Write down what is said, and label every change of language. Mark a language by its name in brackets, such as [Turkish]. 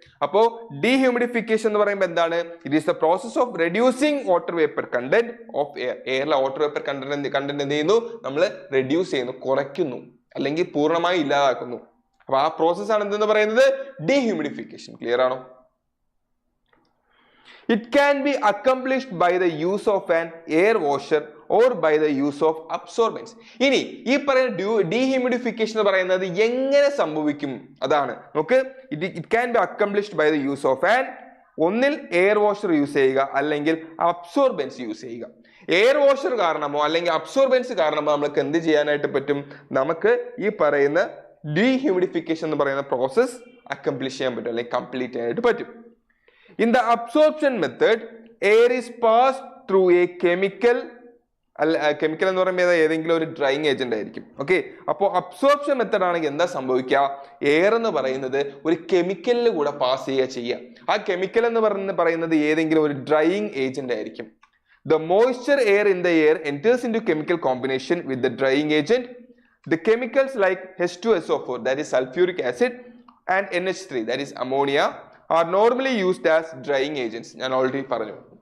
[Malayalam] അപ്പോ ഡീഹ്യൂമിഡിഫിക്കേഷൻ എന്ന് പറയുമ്പോൾ എന്താണ്, [English] It is the process of reducing water vapour content of air. [Malayalam] എയറിലെ water vapour content എന്ത് ചെയ്യുന്നു, നമ്മൾ റെഡ്യൂസ് ചെയ്യുന്നു, കുറയ്ക്കുന്നു, അല്ലെങ്കിൽ പൂർണ്ണമായി ഇല്ലാതാക്കുന്നു. അപ്പൊ ആ പ്രോസസ് ആണ് എന്തെന്ന് പറയുന്നത്, ഡീഹ്യൂമിഡിഫിക്കേഷൻ. ക്ലിയർ ആണോ? [English] It can be accomplished by the use of an air washer or by the use of absorbents. [Malayalam] ഇനി ഈ പറയുന്ന ഡീഹ്യൂമിഡിഫിക്കേഷൻ എന്ന് പറയുന്നത് എങ്ങനെ സംഭവിക്കും, അതാണ് നമുക്ക്. [English] it can be accomplished by the use of an, [Malayalam] ഒന്നിൽ എയർ വാഷർ യൂസ് ചെയ്യുക, [English] അല്ലെങ്കിൽ absorbents use ചെയ്യുക. [Malayalam] എയർ വാഷർ കാരണമോ അല്ലെങ്കിൽ അബ്സോർബൻസ് കാരണമോ നമുക്ക് എന്ത് ചെയ്യാനായിട്ട് പറ്റും, നമുക്ക് ഈ പറയുന്ന ഡീഹ്യൂമിഡിഫിക്കേഷൻ എന്ന് പറയുന്ന പ്രോസസ് അക്കംപ്ലിഷ് ചെയ്യാൻ പറ്റും, അല്ലെങ്കിൽ കംപ്ലീറ്റ് ചെയ്യാനായിട്ട് പറ്റും. [English] In the absorption method, air is passed through a chemical [Malayalam] എന്ന് പറയുമ്പോൾ ഏതെങ്കിലും ഒരു ഡ്രൈയിങ് ഏജന്റ് ആയിരിക്കും. ഓക്കെ, അപ്പോൾ അബ്സോർപ്ഷൻ മെത്തേഡ് ആണെങ്കിൽ എന്താ സംഭവിക്കുക, എയർ എന്ന് പറയുന്നത് ഒരു കെമിക്കലിൽ കൂടെ പാസ് ചെയ്യുക. ആ കെമിക്കൽ എന്ന് പറയുന്നത് ഏതെങ്കിലും ഒരു ഡ്രൈയിങ് ഏജന്റ് ആയിരിക്കും. [English] The moisture air in the air enters into chemical combination with the drying agent. The chemicals like H2SO4, that is sulfuric acid, and NH3, that is ammonia, are normally used as drying agents. [Malayalam] ഞാൻ already പറഞ്ഞു.